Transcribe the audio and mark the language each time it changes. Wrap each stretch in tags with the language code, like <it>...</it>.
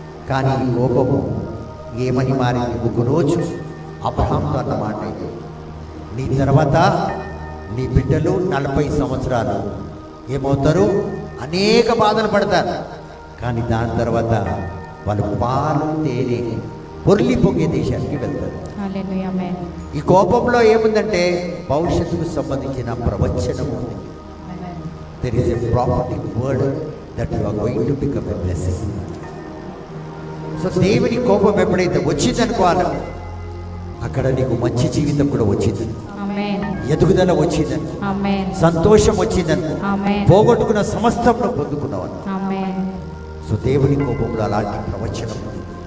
<te>కానీ ఈ కోపము ఏమని మారింది? ఒక రోజు అబ్రహాంతో అన్న మాట ఇది, నీ తర్వాత నీ బిడ్డలు 40 సంవత్సరాలు ఏమవుతారు? అనేక బాధలు పడతారు. కానీ దాని తర్వాత వాళ్ళు పాలు తేనె పొర్లి పొంగే దేశానికి వెళ్తారు. హల్లెలూయా. ఆమేన్. ఈ కోపంలో ఏముందంటే భవిష్యత్తుకు సంబంధించిన ప్రవచనం ఉంది.</te> <en>There is a prophetic word that you are going to become a blessing.</en> <te>So దేవుని కోపం ఎప్పుడైతే వచ్చిందనుకోవాలి, అక్కడ నీకు మంచి జీవితం కూడా వచ్చింది, ఆమేన్. ఎదుగుదల వచ్చిందని, ఆమేన్. సంతోషం వచ్చిందని, ఆమేన్. పోగొట్టుకున్న సమస్తంలో పొందుకున్నావని. ఆమేన్. సో దేవుని కోపంలో అలాంటి ప్రవచనం ఉంది.</te>